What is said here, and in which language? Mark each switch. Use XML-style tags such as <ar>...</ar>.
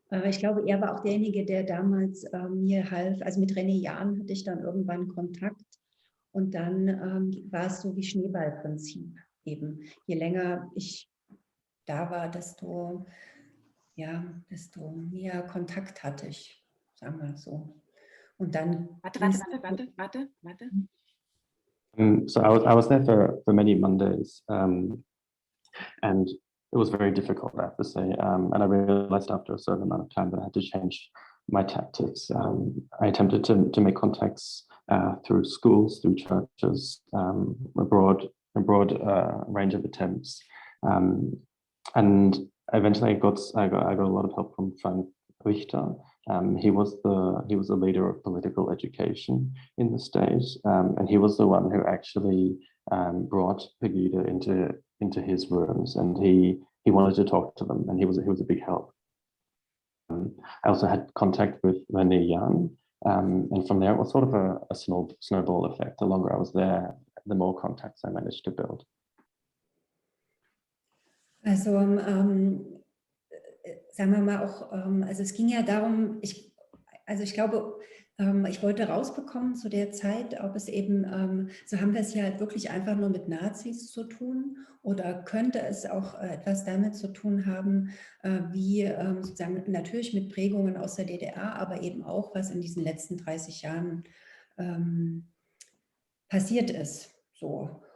<de>Ich glaube, er war auch derjenige, der damals mir half. Also mit René Jahn hatte ich dann irgendwann Kontakt und dann war es so wie Schneeballprinzip. Eben, je länger ich da war, desto mehr Kontakt hatte ich, sagen wir so. Und dann... Warte.</de> <en>So I was there for many Mondays, and it was very difficult, I have to say. And I realized after a certain amount of time that I had to change my tactics. I attempted to make contacts through schools, through churches, a broad range of attempts, and eventually I got a lot of help from Frank Richter. He was the leader of political education in the state, and he was the one who actually brought Pegida into his rooms, and he wanted to talk to them, and he was a big help. I also had contact with René Jahn, and from there it was sort of a snowball effect. The longer I was there, the more contacts I managed to build.</en> <de>Also sagen wir mal auch, also es ging ja darum, ich glaube, ich wollte rausbekommen zu der Zeit, ob es eben, so haben wir es ja halt wirklich einfach nur mit Nazis zu tun oder könnte es auch etwas damit zu tun haben, wie sozusagen natürlich mit Prägungen aus der DDR, aber eben auch, was in diesen letzten 30 Jahren passiert ist. So.</de>